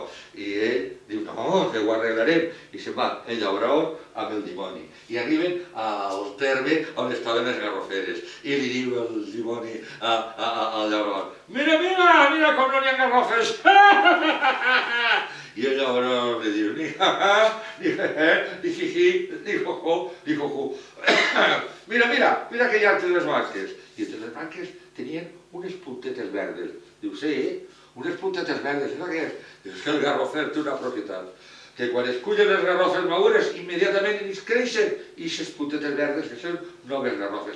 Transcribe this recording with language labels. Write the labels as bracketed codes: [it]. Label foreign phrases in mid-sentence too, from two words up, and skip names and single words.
[ca] I ell diu, no, que ho arreglarem. I se'n va el llaurador amb el dimoni. I arriben al terme on estaven les garroferes. I li diu el dimoni al llaurador: mira com no n'hi ha garrofes! I el llaurador li diu: ni jaja, ni jeje, ni jiji, ni jojo, ni jojo. Mira que hi ha entre les vaques. I entre les vaques tenien unes puntetes verdes. Diu, sí, unes puntetes verdes. I què és? Diu, és que el garrofer té una propietat, que quan es cullen les garrofes madures, immediatament ells creixen, i aquestes puntetes verdes que són noves garrofes.